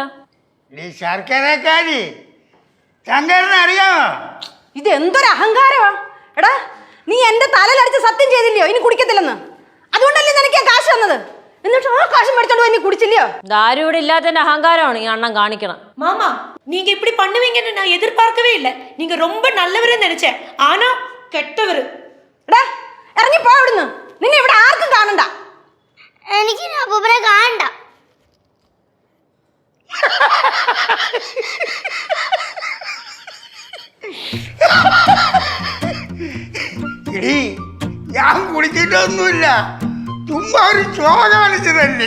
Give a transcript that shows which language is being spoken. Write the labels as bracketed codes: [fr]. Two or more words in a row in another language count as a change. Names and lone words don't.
[ml] ഈ ശർക്കരക്കാരി ശങ്കരനെ അറിയാമോ? ഇത് എന്തൊരു അഹങ്കാരമാ. എടാ, നീ എന്റെ തലയിലടിച്ച് സത്യം ചെയ്തില്ലയോ ഇനി കുടിക്കത്തില്ലെന്ന്? അതുകൊണ്ടല്ലേ നിനക്ക് കാശ് തന്നത്. എന്നിട്ട് ആ കാശ് മേടിച്ചോണ്ട് പോയി നീ കുടിച്ചില്ലയോ? ദാരു ഇവിടെ ഇല്ലാത്തതിന്റെ അഹങ്കാരമാണ് ഈ അണ്ണൻ കാണിക്കണം. [ta] மாமா நீங்க இப்படி பண்ணுவீங்கன்னு நான் எதிர்பார்க்கவே இல்லை. நீங்க ரொம்ப நல்லவருன்னு நினைச்சேன், ஆனா கெட்டவரு. [ml] എടാ, ഇറങ്ങി പോ ഇവിടുന്ന്. നിന്നെ ഇവിടെ ആർക്കും കാണണ്ട. എനിക്ക് അപ്പൂപ്പനെ കാണണ്ട. എടീ, ഞാൻ കുടിച്ചിട്ടൊന്നുമില്ല, ചുമ്മാ ഒരു ചോ കാണിച്ചതല്ലേ.